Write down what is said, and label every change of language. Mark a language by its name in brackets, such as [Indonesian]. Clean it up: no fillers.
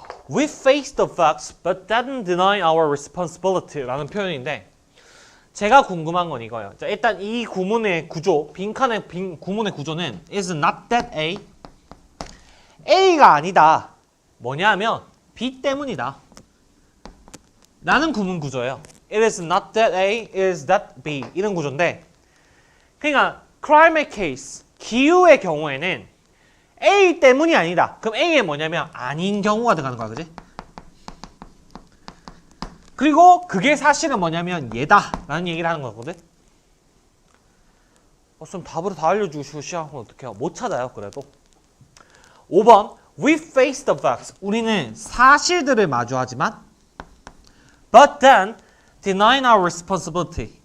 [English] We face the facts but didn't deny our responsibility [Korean] 라는 표현인데, 제가 궁금한 건 이거예요. 자, 일단 이 구문의 구조, 빈칸의 구문의 구조는 [English] is not that A. [Korean] A가 아니다. 뭐냐면 B 때문이다. 라는 구문 구조예요. [English] It is not that A, it is that B. [Korean] 이런 구조인데, 그러니까 climate case, 기후의 경우에는 A 때문이 아니다. 그럼 A에 뭐냐면 아닌 경우가 들어가는 거야, 그지? 그리고 그게 사실은 뭐냐면 얘다 라는 얘기를 하는 거거든. 좀 답으로 다 알려주고 시작하면 어떡해요? 못 찾아요. 그래도 5번 [English] We face the facts. [Korean] 우리는 사실들을 마주하지만 [English] But then deny our responsibility.